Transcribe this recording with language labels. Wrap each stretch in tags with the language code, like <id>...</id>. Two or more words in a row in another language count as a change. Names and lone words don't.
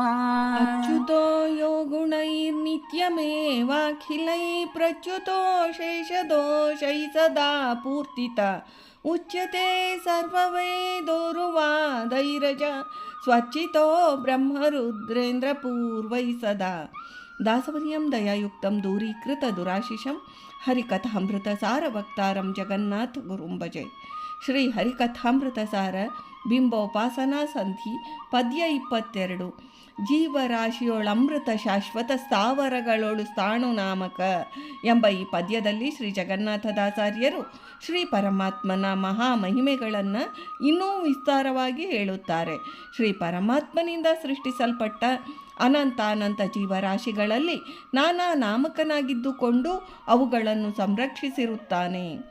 <sa>ಅಚ್ಯುತೋ ಯೋ ಗುಣೈರ್ನಿತ್ಯಮೇವಾಖಿಲೈ ಪ್ರಚ್ಯುತೋ ಶೇಷದೋಷೈ ಸದಾ ಪೂರ್ತಿತ ಉಚ್ಯತೆ ಸರ್ವವೇದೋರುವಾದೈರಜ ಸ್ವಚ್ಚಿತೋ ಬ್ರಹ್ಮರುದ್ರೇಂದ್ರ ಪೂರ್ವೈ ಸದಾ ದಾಸವರ್ಯಂ ದಯಾಯುಕ್ತಂ ದೂರೀಕೃತ ದುರಾಶಿಷಂ ಹರಿಕಥಾಮೃತ ಸಾರ ವಕ್ತಾರಂ ಜಗನ್ನಾಥ ಗುರುಂ ಭಜೆ.</sa> <kn>ಶ್ರೀ ಹರಿಕಥಾಮೃತ ಸಾರ ಬಿಂಬೋಪಾಸನಾ ಸಂಧಿ ಪದ್ಯ 22. ಜೀವರಾಶಿಯೊಳಮೃತ ಶಾಶ್ವತ ಸ್ಥಾವರಗಳೊಳು ಸ್ಥಾಣು ನಾಮಕ ಎಂಬ ಈ ಪದ್ಯದಲ್ಲಿ ಶ್ರೀ ಜಗನ್ನಾಥದಾಚಾರ್ಯರು ಶ್ರೀ ಪರಮಾತ್ಮನ ಮಹಾಮಹಿಮೆಗಳನ್ನು ಇನ್ನೂ ವಿಸ್ತಾರವಾಗಿ ಹೇಳುತ್ತಾರೆ. ಶ್ರೀ ಪರಮಾತ್ಮನಿಂದ ಸೃಷ್ಟಿಸಲ್ಪಟ್ಟ ಅನಂತ ಜೀವರಾಶಿಗಳಲ್ಲಿ ನಾನಾ ನಾಮಕನಾಗಿದ್ದುಕೊಂಡು ಅವುಗಳನ್ನು ಸಂರಕ್ಷಿಸಿರುತ್ತಾನೆ.</kn>